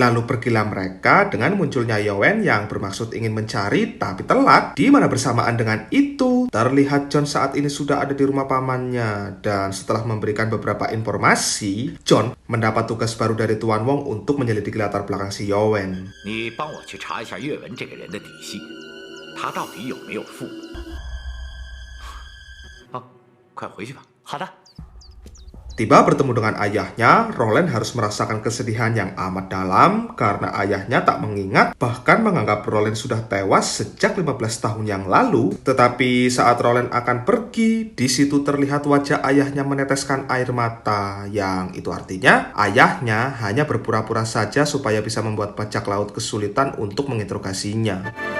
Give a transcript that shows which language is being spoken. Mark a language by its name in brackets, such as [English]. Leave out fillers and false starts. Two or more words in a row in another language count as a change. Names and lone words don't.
[Indonesian] Lalu pergilah mereka dengan munculnya Yowen yang bermaksud ingin mencari tapi telat. Di mana bersamaan dengan itu terlihat John saat ini sudah ada di rumah pamannya. Dan setelah memberikan beberapa informasi, John mendapat tugas baru dari Tuan Wong untuk menyelidiki latar belakang si Yowen. [Chinese] 你帮我去查一下岳文这个人的底细，他到底有没有父母？好，快回去吧。好的。 [Indonesian] Tiba bertemu dengan ayahnya, Roland harus merasakan kesedihan yang amat dalam karena ayahnya tak mengingat bahkan menganggap Roland sudah tewas sejak 15 tahun yang lalu. Tetapi saat Roland akan pergi, di situ terlihat wajah ayahnya meneteskan air mata, yang itu artinya ayahnya hanya berpura-pura saja supaya bisa membuat bajak laut kesulitan untuk menginterogasinya.